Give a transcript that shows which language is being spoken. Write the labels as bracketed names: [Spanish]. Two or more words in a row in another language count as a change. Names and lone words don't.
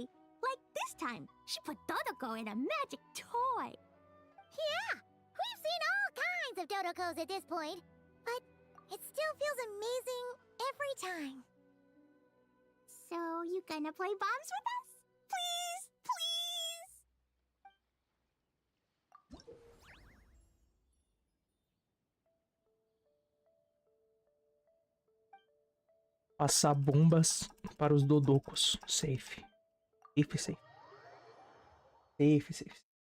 [English] Like this time, she put Dodoko in a magic toy. Yeah, we've seen all kinds of Dodokos at this point, but it still feels amazing every time. So, you gonna play bombs with us? Please, please! [Portuguese] Passar bombas para os dodocos. [English] Safe. Safe, safe. Safe, safe.